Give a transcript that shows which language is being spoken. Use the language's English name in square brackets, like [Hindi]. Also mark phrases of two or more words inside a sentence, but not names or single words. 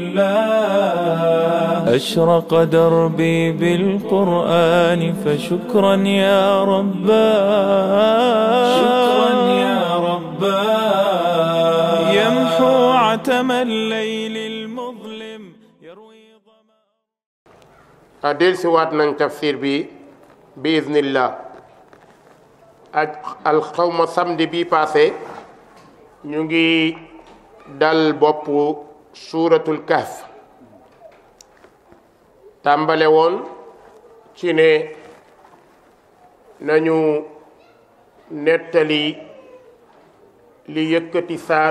[Arabic] الله أشرق دربي بالقرآن فشكرا يا رباه شكرا يا رباه يمحو عتم الليل المظلم يروي [Wolof] del si waat nañ tafsir bi iznillah alxawma samedi bi passé ñu ngi dal boppu [Arabic] سورة الكهف [Wolof] tàmbale woon ci ne nañu nettali li yëkkati saar